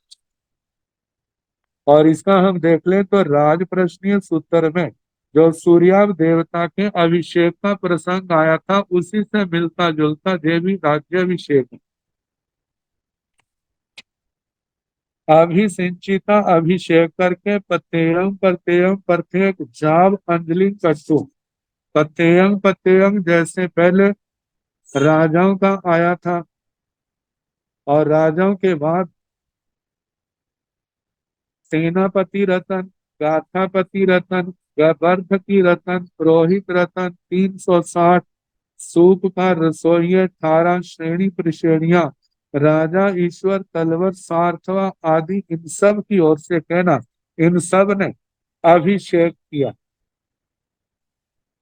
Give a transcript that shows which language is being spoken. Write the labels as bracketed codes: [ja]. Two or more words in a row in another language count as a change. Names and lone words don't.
[hi] और इसका हम देख लें तो राज प्रश्नीय सूत्र में जो सूर्याव देवता के अभिषेक का प्रसंग आया था, उसी से मिलता जुलता देवी राज्याभिषेक। अभिसिंचिता, अभिषेक करके, [pra] पतेयम पतेयम [hi] प्रत्येक [pra] जाव अंजलि कट्टू, पतेयम पतेयम [hi] जैसे पहले राजाओं का आया था और राजाओं के बाद सेनापति रतन, गाथापति रतन, गर्भ की रतन, पुरोहित रतन, 360 सूप का रसोई, 18 श्रेणी प्रश्रेणियां, राजा ईश्वर तलवर सार्थवा आदि, इन सब की ओर से कहना, इन सब ने अभिषेक किया।